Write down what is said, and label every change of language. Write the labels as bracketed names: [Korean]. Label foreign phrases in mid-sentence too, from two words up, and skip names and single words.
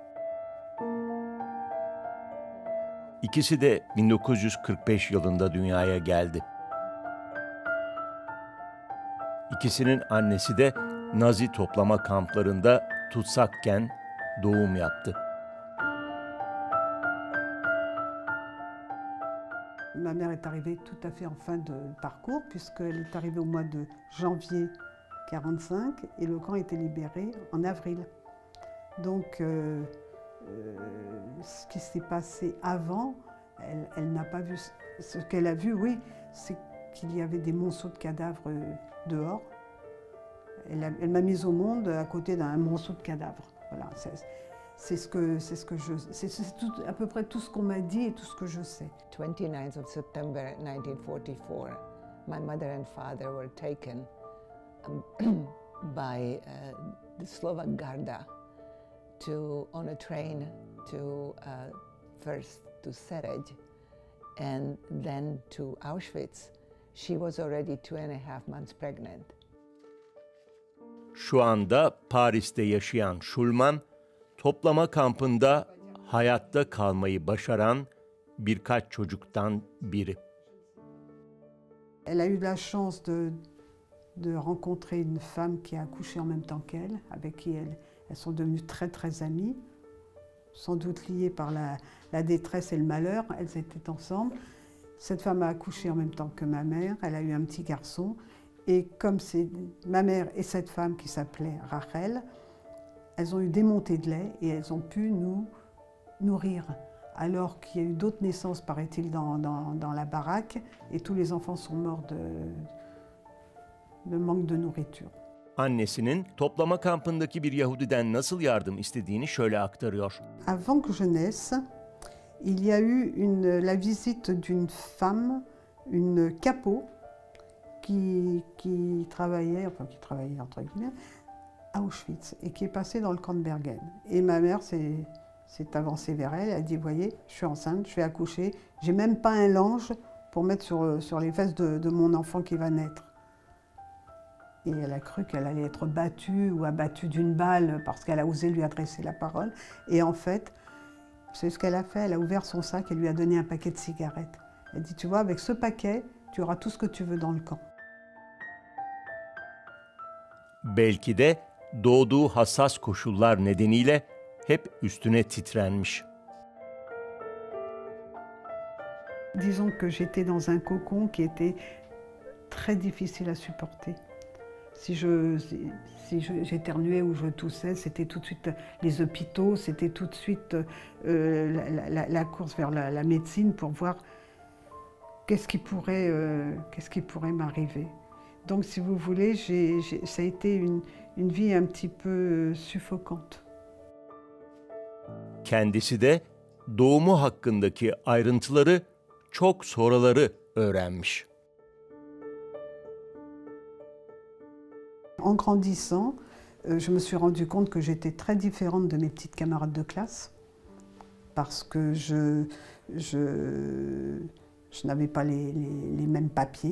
[Turkish] İkisi de 1945 yılında dünyaya geldi. İkisinin annesi de Nazi toplama kamplarında tutsakken doğum yaptı. [French] Ma mère est arrivée tout à fait en fin de parcours, puisqu'elle est arrivée au mois de janvier 1945 et le camp a été libéré en avril. Donc, ce qui s'est passé avant, elle n'a pas vu. Ce qu'elle a vu, oui, c'est qu'il y avait des monceaux de cadavres dehors. Elle m'a mise au monde à côté d'un monceau de cadavres. Voilà, c'est à peu près tout ce qu'on m'a dit et tout ce que je sais. [English] 29th of September 1944, my mother and father were taken by the Slovak Garda on a train to first to Serej and then to Auschwitz. She was already 2.5 months pregnant. [Turkish] Şu anda Paris'te yaşayan Schulman, toplama kampında hayatta kalmayı başaran birkaç çocuktan biri. [French] Elle a eu la chance de rencontrer une femme qui a accouché en même temps qu'elle, avec qui elles sont devenues très très amies, sans doute liées par la détresse et le malheur. Elles étaient ensemble. Cette femme a accouché en même temps que ma mère. Elle a eu un petit garçon. Et comme c'est ma mère et cette femme qui s'appelait Rachel, elles ont eu des montées de lait et elles ont pu nous nourrir. Alors qu'il y a eu d'autres naissances, paraît-il, dans la baraque, et tous les enfants sont morts de manque de nourriture. [Turkish] Annesinin toplama kampındaki bir Yahudiden nasıl yardım istediğini şöyle aktarıyor. [French] Avant que je naisse, il y a eu la visite d'une femme, une capot, qui travaillait entre guillemets, à Auschwitz et qui est passée dans le camp de Bergen. Et ma mère s'est avancée vers elle, elle a dit, voyez, je suis enceinte, je vais accoucher, j'ai même pas un linge pour mettre sur les fesses de mon enfant qui va naître. Et elle a cru qu'elle allait être battue ou abattue d'une balle parce qu'elle a osé lui adresser la parole. Et en fait, c'est ce qu'elle a fait, elle a ouvert son sac et lui a donné un paquet de cigarettes. Elle dit, tu vois, avec ce paquet, tu auras tout ce que tu veux dans le camp. [Turkish] Belki de doğduğu hassas koşullar nedeniyle hep üstüne titrenmiş. [French] Disons que j'étais dans un cocon qui était très difficile à supporter. Si j'éternuais ou je toussais, c'était tout de suite les hôpitaux, c'était tout de suite la course vers la médecine pour voir qu'est-ce qui pourrait m'arriver. Donc, si vous voulez, ça a été une vie un petit peu suffocante. [Turkish] Kendisi de doğumu hakkındaki ayrıntıları çok sonraları öğrenmiş. [French] En grandissant, je me suis rendu compte que j'étais très différente de mes petites camarades de classe parce que je n'avais pas les mêmes papiers.